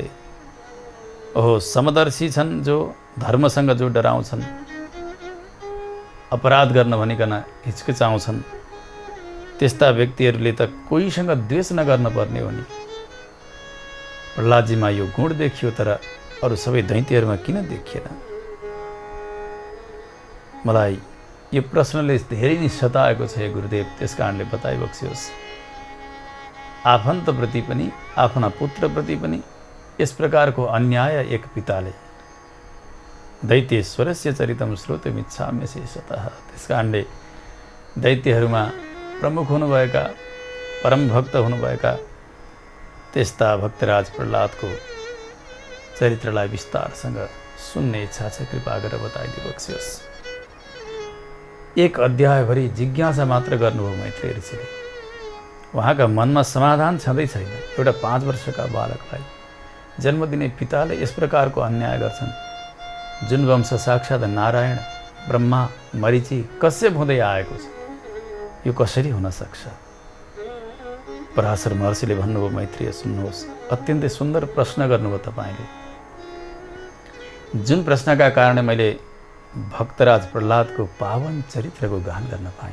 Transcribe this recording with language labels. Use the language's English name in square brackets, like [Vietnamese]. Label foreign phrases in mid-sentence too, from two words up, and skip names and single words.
[Nepali] ओहो, समदर्शी छन् जो धर्मसँग जो डराउँछन्, अपराध गर्न भनिकन हिचकिचाउँछन्, त्यस्ता व्यक्तिहरूले त कोहीसँग द्वेष नगर्न पर्ने हो नि। प्रह्लादजीमा यो गुण देखियो, तर अरू सबै दैत्यहरूमा किन देखिएन? मलाई यो प्रश्नले धेरै नै सताएको छ हे गुरुदेव, त्यस कारणले बताइबक्सियोस्। आफन्तप्रति पनि, आफ्ना पुत्रप्रति पनि यस प्रकारको अन्याय एक पिताले। [Sanskrit] दैत्येश्वरस्य चरितं श्रोतुमिच्छामि शेषतः। [Nepali] त्यस कारणले दैत्यहरूमा प्रमुख हुनुभएका, परम भक्त हुनुभएका त्यस्ता भक्तराज प्रह्लादको चरित्रलाई विस्तारसँग सुन्ने इच्छा छ, कृपा गरेर बताइदिबक्सियोस्। एक अध्यायभरि जिज्ञासा मात्र गर्नुभयो मैत्रेय ऋषिले। उहाँका मनमा समाधान छँदै छैन। एउटा 5 वर्षका बालकलाई जन्म दिने पिताले यस प्रकारको अन्याय गर्छन्, जुन वंश साक्षात् नारायण, ब्रह्मा, मरीचि, कश्यप हुँदै आएको छ। यो कसरी हुन सक्छ? पराशर महर्षिले भन्नुभयो, मैत्रेय सुन्नुहोस्, अत्यन्तै सुन्दर प्रश्न गर्नुभयो तपाईँले, जुन प्रश्नका कारण मैले भक्तराज प्रह्लादको पावन चरित्रको गान गर्न पाएँ।